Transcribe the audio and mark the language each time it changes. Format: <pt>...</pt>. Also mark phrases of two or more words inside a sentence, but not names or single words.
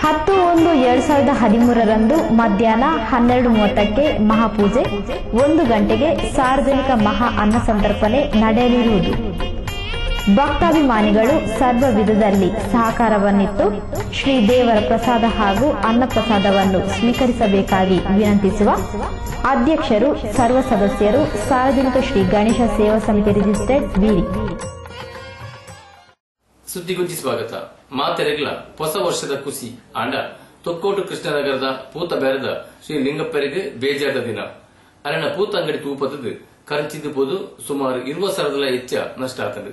<kn>10/1/2013 ಮಧ್ಯಾಹ್ನ 12:30ಕ್ಕೆ ಮಹಾಪೂಜೆ, 1 ಗಂಟೆಗೆ ಸಾರ್ವಜನಿಕ ಮಹಾ ಅನ್ನ ಸಂತರ್ಪಣೆ ನಡೆಯಲಿರುವುದು. ಭಕ್ತಾಭಿಮಾನಿಗಳು ಸರ್ವ ವಿಧದಲ್ಲಿ ಸಹಕಾರವನ್ನಿತ್ತು ಶ್ರೀ ದೇವರ ಪ್ರಸಾದ ಹಾಗೂ ಅನ್ನಪ್ರಸಾದವನ್ನು ಸ್ವೀಕರಿಸಬೇಕಾಗಿ ವಿನಂತಿಸುವ ಅಧ್ಯಕ್ಷರು, ಸರ್ವ ಸದಸ್ಯರು, ಸಾರ್ವಜನಿಕ ಶ್ರೀ ಗಣೇಶ ಸೇವಾ ಸಮಿತಿ ರಿಜಿಸ್ಟರ್ಡ್ ಬೀರಿ. ಸುದ್ದಿಗುಂಜಿ ಸ್ವಾಗತ.</kn> <tcy>ಮಾತೆರೆಗ್ಲ ಹೊಸ ವರ್ಷದ ಖುಷಿ ಆಂಡ ತೊಕ್ಕೋಟು ಕೃಷ್ಣನಗರದ ಪೂತ ಬೇರದ ಶ್ರೀ ಲಿಂಗಪ್ಪರಿಗೆ ಬೇಜಾದ ದಿನ ಅರಣ್ಯ ಪೂತ ಅಂಗಡಿ ತೂಪದ್ದು ಖರ್ಚಿದ್ದು ಪೋದು ಸುಮಾರು 20,000 ಹೆಚ್ಚ ನಷ್ಟ ಆತಂದು.</tcy>